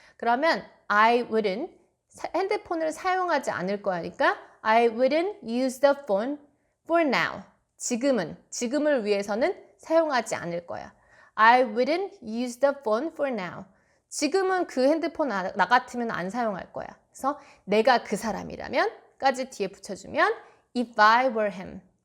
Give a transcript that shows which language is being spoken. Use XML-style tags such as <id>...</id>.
<ko>그러면</ko> <en>I wouldn't</en> <ko>핸드폰을 사용하지 않을 거니까</ko> <en>I wouldn't use the phone for now.</en> <ko>지금을 위해서는 사용하지 않을 거야.</ko> <en>I wouldn't use the phone for now.</en> <ko>지금은 그 핸드폰 나 같으면 안 사용할 거야. 그래서 내가 그 사람이라면까지 뒤에 붙여주면</ko> <en>if I were him.</en>